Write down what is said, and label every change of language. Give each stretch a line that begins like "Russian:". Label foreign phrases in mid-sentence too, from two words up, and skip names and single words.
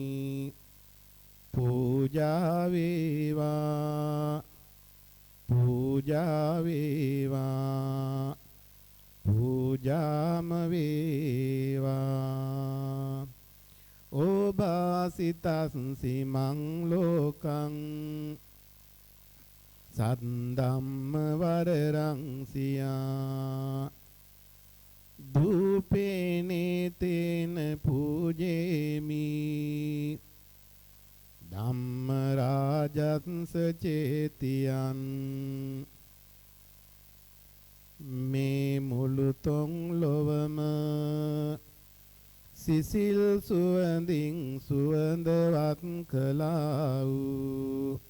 Sinhala: පූජා වේවා පූජා වේවා පූජාම වේවා.
Pali: ඕබාසිතස්සි මං ලෝකං සත් ධම්ම වරරං සියා ධූපේනේ තේන පූජේමි ධම්ම රාජස්ස චේතියං
Sinhala: මේ මුළු තොන් ලොවම සිසිල් සුවඳින් සුවඳවත් කළා වූ